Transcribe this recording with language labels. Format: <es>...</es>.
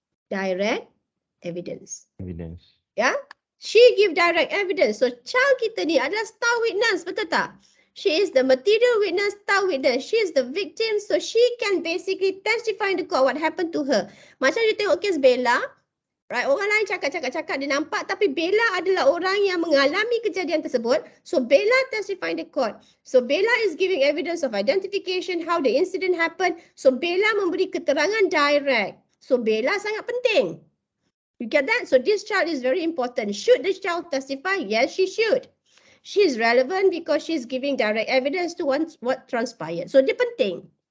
<en>Direct evidence. Evidence.</en> <ms>Ya?</ms> <en>She give direct evidence. So child</en> <ms>kita ni adalah</ms> <en>star witness,</en> <ms>betul tak?</ms> <en>She is the material witness, star witness. She is the victim, so she can basically testify in the court what happened to her.</en> <ms>Macam you tengok kes Bella, right? Orang lain cakap dia nampak, tapi Bella adalah orang yang mengalami kejadian tersebut.</ms> <en>So Bella testify in the court. So Bella is giving evidence of identification, how the incident happened.</en> <ms>So Bella memberi keterangan direct. So Bella sangat penting.</ms> <en>You get that? So this child is very important. Should this child testify? Yes, she should. She is relevant because she is giving direct evidence to what transpired.</en> <ms>So dia penting.</ms>